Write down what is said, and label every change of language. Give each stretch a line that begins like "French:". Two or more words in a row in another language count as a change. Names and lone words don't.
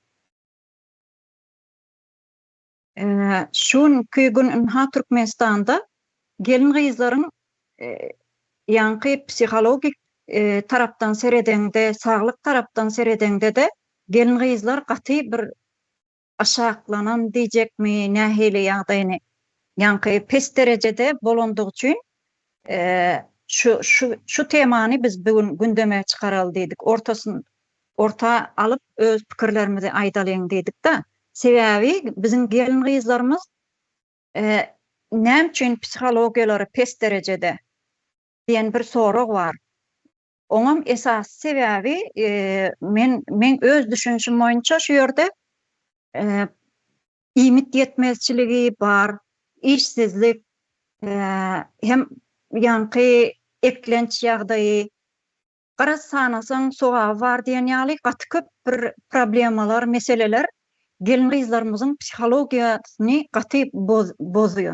Turkmen: Şunkü gün ha Türkmenistanda gelin gyzlaryň ýanky psihologik tarapdan seredende, saglyk tarapdan seredende de gelin gyzlar gaty bir aşaklanan diýjekmi, nähili ýagdaýyny ýanky pes derejede bolandygy üçin şu temany biz
Turkish: bugün gündeme çykaralım dedik.
Turkmen: Orta alıp öz pikirlerimizi aýdalyň dedik da. Sebäbi biziň gelin gyzlarymız näme üçin psihologiýalary pes derejede diýen bir sorag bar. Oňam esas sebäbi men öz düşünşim boýunça şu ýerde ýmit ýetmezçiligi bar, işsizlik, hem ýanky eklenç ýagdaýy, garasanasaň soga bar diýen ýaly gaty köp bir problemalar, meseleler gelin gyzlarymyzyň psihologiýasyny gaty bozýar.